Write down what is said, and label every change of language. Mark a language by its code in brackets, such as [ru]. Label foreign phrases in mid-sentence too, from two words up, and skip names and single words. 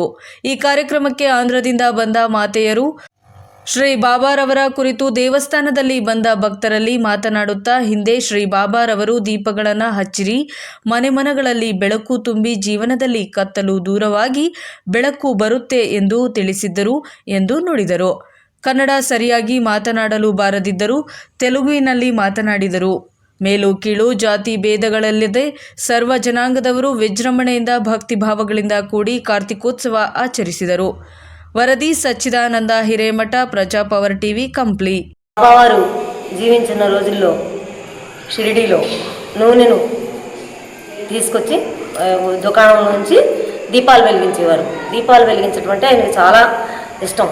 [kn] ಈ ಕಾರ್ಯಕ್ರಮಕ್ಕೆ ಆಂಧ್ರದಿಂದ ಬಂದ ಮಾತೆಯರು ಶ್ರೀ ಬಾಬಾರವರ ಕುರಿತು ದೇವಸ್ಥಾನದಲ್ಲಿ ಬಂದ ಭಕ್ತರಲ್ಲಿ ಮಾತನಾಡುತ್ತಾ, ಹಿಂದೆ ಶ್ರೀ ಬಾಬಾರವರು ದೀಪಗಳನ್ನು ಹಚ್ಚಿರಿ, ಮನೆ ಮನಗಳಲ್ಲಿ ಬೆಳಕು ತುಂಬಿ ಜೀವನದಲ್ಲಿ ಕತ್ತಲು ದೂರವಾಗಿ ಬೆಳಕು ಬರುತ್ತೆ ಎಂದು ತಿಳಿಸಿದ್ದರು ಎಂದು ನುಡಿದರು. ಕನ್ನಡ ಸರಿಯಾಗಿ ಮಾತನಾಡಲು ಬಾರದಿದ್ದರೂ ತೆಲುಗಿನಲ್ಲಿ ಮಾತನಾಡಿದರು. ಮೇಲು ಕೀಳು ಜಾತಿ ಭೇದಗಳಿಲ್ಲದೆ ಸರ್ವ ಜನಾಂಗದವರು ವಿಜೃಂಭಣೆಯಿಂದ ಭಕ್ತಿಭಾವಗಳಿಂದ ಕೂಡಿ ಕಾರ್ತಿಕೋತ್ಸವ ఆచరిಸಿದರು. ವರದಿ ಸಚ್ಚಿದಾನಂದ ಹಿರೇಮಠ ಪ್ರಜಾ ಪವರ್ ಟಿವಿ ಕಂಪ್ಲಿ. [te] బాబావారు జీవించిన రోజుల్లో షిరిడీలో నూనెను తీసుకొచ్చి దుకాణం నుంచి దీపాలు వెలిగించేవారు. దీపాలు వెలిగించడం అంటే ఆయనకు చాలా ఇష్టం.